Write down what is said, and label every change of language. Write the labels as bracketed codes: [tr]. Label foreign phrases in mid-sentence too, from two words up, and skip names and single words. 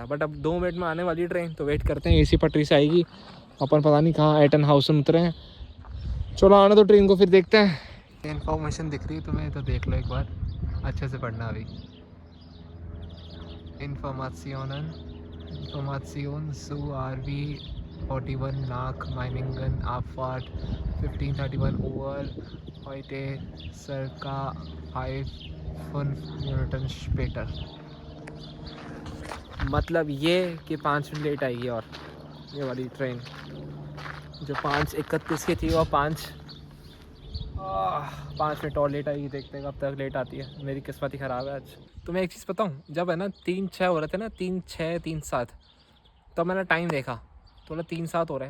[hi] बट अब 2 मिनट में आने वाली ट्रेन, तो वेट करते हैं, इसी पटरी से आएगी। अपन पता नहीं कहाँ एटनहाउसन उतरे हैं। चलो आने तो ट्रेन को, फिर देखते हैं। इन्फॉर्मेशन दिख रही है तुम्हें तो देख लो एक बार, अच्छे से पढ़ना अभी। [de] Information zu RV41 nach Meiningen Abfahrt 15:31 Uhr heute circa 5 Minuten später। [hi] मतलब ये कि 5 मिनट लेट आएगी। और ये वाली ट्रेन जो 5:31 की थी वो 5 मिनट और लेट आएगी। देखते हैं कब तक लेट आती है। मेरी किस्मत ही ख़राब है आज। तो मैं एक चीज़ बताऊँ, जब है ना 3-6 हो रहे थे ना, 3-6 3-7, तब मैंने टाइम देखा तो बोला 3-7 हो रहे हैं।